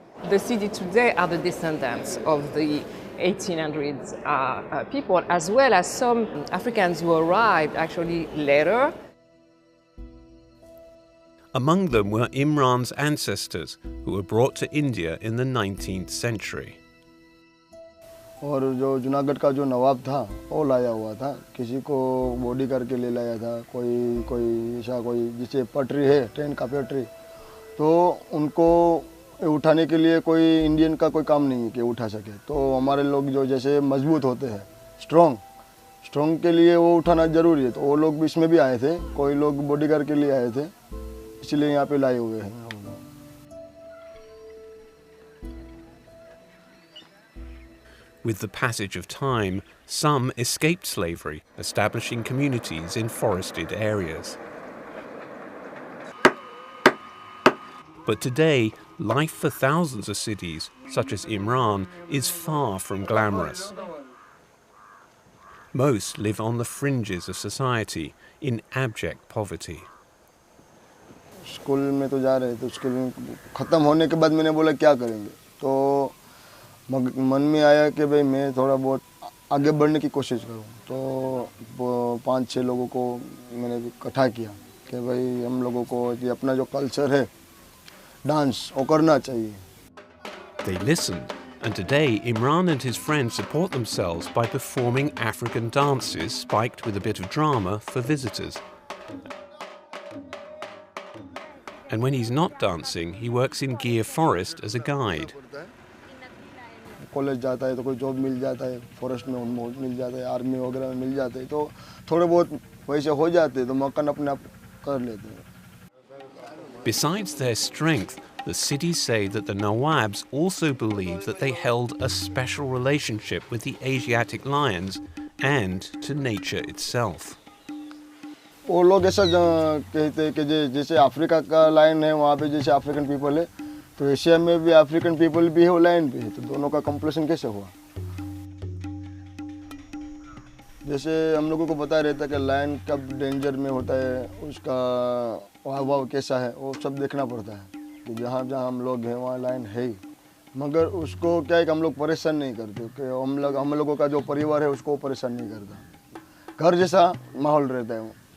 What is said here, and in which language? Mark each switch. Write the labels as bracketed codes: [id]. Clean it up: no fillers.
[en] The Sidi today are the descendants of the 1800s people, as well as some Africans who arrived actually later. Among them were Imran's ancestors, who were brought to India in the 19th century. [hi] और जो जूनागढ़ का जो नवाब था वो लाया हुआ था, किसी को बॉडी करके ले लाया था, कोई ऐसा कोई जिसे पटरी है, ट्रेन का पटरी, तो उनको उठाने के लिए कोई इंडियन का कोई काम नहीं है कि उठा सके. तो हमारे लोग जो जैसे मजबूत होते हैं, स्ट्रॉन्ग के लिए वो उठाना जरूरी है, तो वो लोग भी इसमें भी आए थे, कोई लोग बॉडीगार्ड के लिए आए थे, इसलिए यहाँ पे लाए हुए हैं. [en] With the passage of time, some escaped slavery, establishing communities in forested areas. But today, life for thousands of Siddhis, such as Imran, is far from glamorous. Most live on the fringes of society, in abject poverty. [hi] School में तो जा रहे थे, school ख़त्म होने के बाद मैंने बोला क्या करेंगे, तो मन में आया कि भाई मैं थोड़ा बहुत आगे बढ़ने की कोशिश करूं। तो 5-6 लोगों को मैंने इकट्ठा किया कि भाई हम लोगों को ये अपना जो कल्चर है डांस वो करना चाहिए। [en] They listened, and today Imran and his friends support themselves by performing African dances spiked with a bit of drama for visitors. And when he's not dancing, he works in Gir Forest as a guide. [hi] College जाता है तो कोई job मिल जाता है, forest में मिल जाता है, army वगैरह में मिल जाते हैं, तो थोड़े बहुत पैसे हो जाते हैं, तो मकान अपने आप कर लेते हैं। [en] Besides their strength, the Siddhis say that the Nawabs also believed that they held a special relationship with the Asiatic lions and to nature itself. [hi] वो लोग ऐसा कहते हैं कि जैसे अफ्रीका का लायन है, वहाँ पे जैसे अफ्रीकन पीपल है, तो एशिया में भी अफ्रीकन पीपल भी है, वो लायन भी है, तो दोनों का कंपटीशन कैसे हुआ। जैसे हम लोगों को पता रहता है कि लायन कब डेंजर में होता है, उसका हाव कैसा है, वो सब देखना पड़ता है कि जहाँ जहाँ हम लोग हैं वहाँ लायन है ही, मगर उसको क्या है कि हम लोग परेशान नहीं करते कि हम लोगों का जो परिवार है उसको परेशान नहीं करता, घर जैसा माहौल रहता है वो।